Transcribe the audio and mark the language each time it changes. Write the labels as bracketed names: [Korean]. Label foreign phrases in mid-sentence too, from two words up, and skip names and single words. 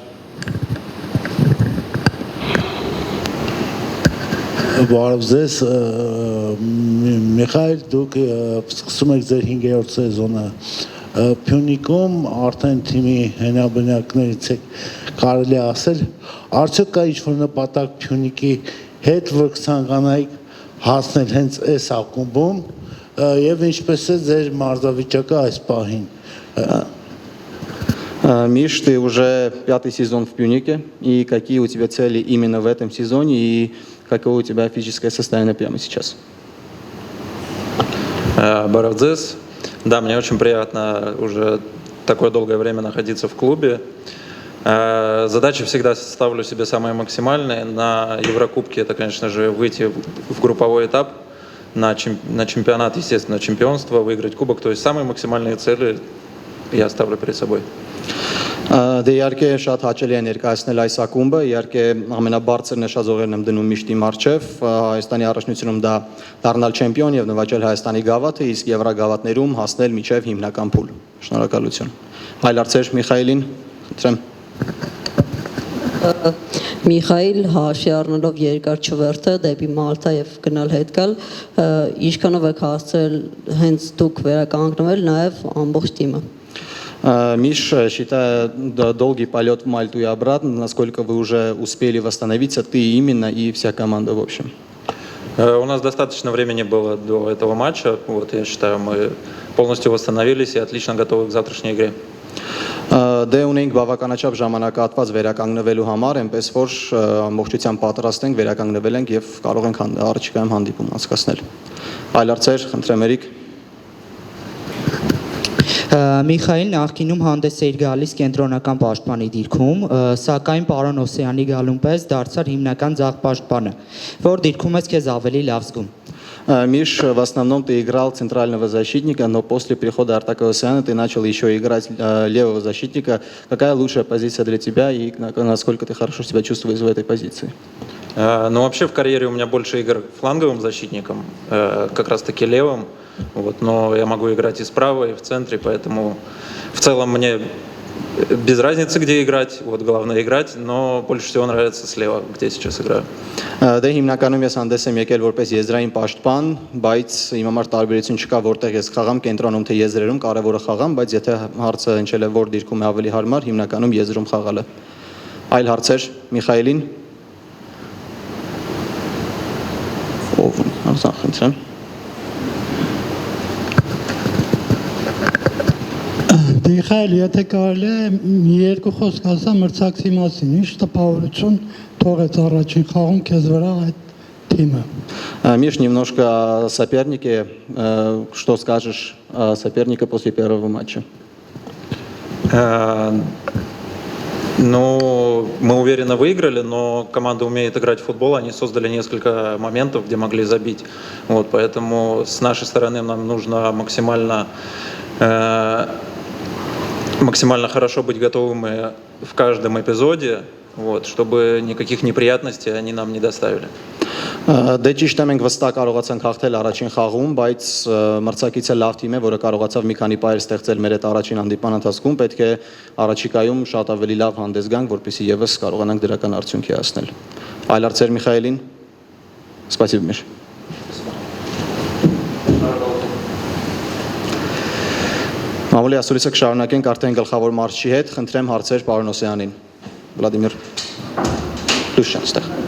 [Armenian] Բարև ձեզ, Միխայել, դուք սկսում եք ձեր 5-րդ սեզոնը Փյունիկում, արդեն թիմի հենաբնակներից եք կարելի ասել, արդյոք կա ինչ-որ նպատակ Փյունիկի հետ, որ կցանկանայիք հասնել հենց այս ակումբում եւ ինչպես է ձեր մարզավիճակը այս պահին։ [Russian] Миш, ты уже 5-й сезон в Пюнике, и какие у тебя цели именно в этом сезоне, и какое у тебя физическое состояние прямо сейчас? [Armenian] Բարև ձեզ. [Russian] Да, мне очень приятно уже такое долгое время находиться в клубе. Задачи всегда ставлю себе самые максимальные. На Еврокубке это, конечно же, выйти в групповой этап, на чемпионат, естественно, чемпионство, выиграть кубок. То есть самые максимальные цели я ставлю перед собой. [Armenian] Դե իհարկե շատ հաճելի է ներկայացնել այս ակումբը, իհարկե ամենաբարձր նշաձողերն եմ դնում միշտ իմ առջև, Հայաստանի առաջնությունում դա դառնալ չեմպիոն եւ նվաճել Հայաստանի գավաթը, իսկ եվրագավաթներում հասնել միջև հիմնական փուլ։ Շնորհակալություն։ Այլ հարցեր Միխայելին, խնդրեմ։ Միխայել, հաշվի առնելով երկար չվերթը դեպի Մալթա եւ գնալ հետ գալ, ինչքանով եք հասցրել հենց դուք վերականգնվել նաեւ ամբողջ թիմը։ [Russian] Миш, считая долгий полет в Мальту и обратно, насколько вы уже успели восстановиться, ты именно и вся команда в общем? У нас достаточно времени было до этого матча. Вот, я считаю, мы полностью восстановились и отлично готовы к завтрашней игре. [Armenian] Դե ունենք բավականաչափ ժամանակահատված վերականգնվելու համար, այնպես որ ամբողջությամբ պատրաստ ենք, վերականգնվել ենք եւ կարող ենք առաջիկայում հանդիպում անցկացնել։ Այլ հարցեր, խնդրեմ Էրիկ։ Միխայել նախկինում հանդես էր գալիս կենտրոնական պաշտպանի դիրքում, սակայն պարոն Օսյանի գալուն պես դարձար հիմնական ձախ պաշտպանը, որ դիրքում ես քեզ ավելի լավ զգում։ [Russian] Миш, в основном ты играл центрального защитника, но после прихода Артака Осяна ты начал еще играть левого защитника. Какая лучшая позиция для тебя и насколько ты хорошо себя чувствуешь в этой позиции? Ну, вообще в карьере у меня больше игр фланговым защитником, как раз-таки левым. Вот, но я могу играть и справа, и в центре, поэтому в целом мне без разницы, где играть, вот главное играть, но больше всего нравится слева, где я сейчас играю. [Armenian] Դե հիմնականում ես հանդես եմ եկել որպես եզրային պաշտպան, բայց իմ համար տարբերություն չկա, որտեղ ես խաղամ կենտրոնում թե եզրերում, կարևորը խաղամ, բայց եթե հարցը հնչել է որ դիրքում է ավելի հարմար, հիմնականում եզրում խաղալը։ Այլ հարցեր Միխայելին։ Ով, խնդրեմ։ Միխայել, եթե կարելի է երկու խոսք ասա մրցակցի մասին, ինչ տպավորություն թողեց առաջին խաղում քեզ վրա այդ թիմը։ [Russian] Миш, немножко о сопернике. Что скажешь о сопернике после первого матча? Ну, мы уверенно выиграли, но команда умеет играть в футбол, они создали несколько моментов, где могли забить. Вот, поэтому с нашей стороны нам нужно максимально хорошо быть готовыми в каждом эпизоде, вот, чтобы никаких неприятностей они нам не доставили. [Armenian] Դե ճիշտ է մենք վստահ կարողացանք հաղթել առաջին խաղում, բայց մրցակիցը լավ թիմ է, որը կարողացավ մի քանի պայր ստեղծել մեր այդ առաջին հանդիպան ընթացքում, պետք է առաջիկայում շատ ավելի լավ հանդես գանք, որպեսզի եւս կարողանանք դրական արդյունքի հասնել։ Այլ հարցեր Միխայելին։ Спасибо, Миш։ Մամուլի ասուլիսը կշարունակենք արդեն գլխավոր մարզչի հետ, խնդրեմ հարցեր պարոն Օսյանին։ Վլադիմիր Լուշյան ստեղ։